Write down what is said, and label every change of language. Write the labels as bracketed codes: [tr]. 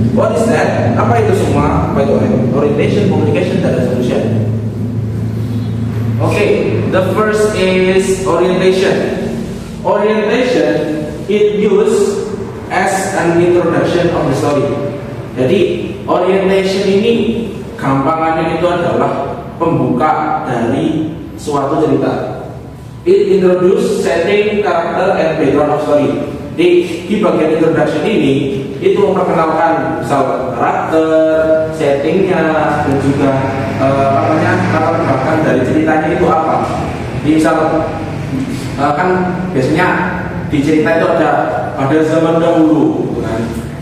[en] What is that? [id] Apa itu semua? Apa itu? Orientation, complication, dan resolution. [en] Okay, the first is orientation. orientation it used as an introduction of the story. [id] Jadi orientation ini gampangannya itu adalah pembuka dari suatu cerita. [en] It introduce setting, character, and background of story. [id] Di bagian introduction ini itu memperkenalkan misal karakter, settingnya, dan juga latar belakang dari ceritanya itu apa. Misal kan biasanya di cerita itu ada zaman dahulu, gitu kan.